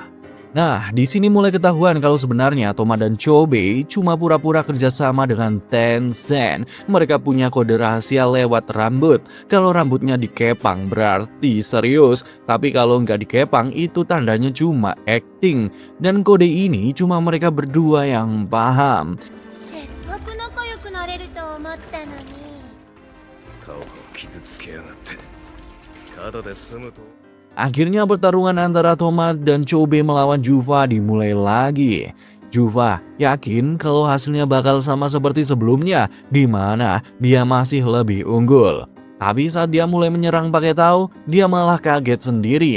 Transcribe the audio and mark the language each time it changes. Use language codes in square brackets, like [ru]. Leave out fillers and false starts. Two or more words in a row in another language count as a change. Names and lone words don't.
[id] Nah, di sini mulai ketahuan kalau sebenarnya Toma dan Chobe cuma pura-pura kerjasama dengan Tencent. Mereka punya kode rahasia lewat rambut. Kalau rambutnya dikepang berarti serius, tapi kalau nggak dikepang itu tandanya cuma acting. Dan kode ini cuma mereka berdua yang paham. [ja] せっかく仲良くなれると思ったのに。タオを傷つけやがって。ただで済むと。 [id] Akhirnya pertarungan antara Toma dan Chobe melawan Juva dimulai lagi. Juva yakin kalau hasilnya bakal sama seperti sebelumnya, di mana dia masih lebih unggul. Tapi saat dia mulai menyerang pakai Tao, dia malah kaget sendiri.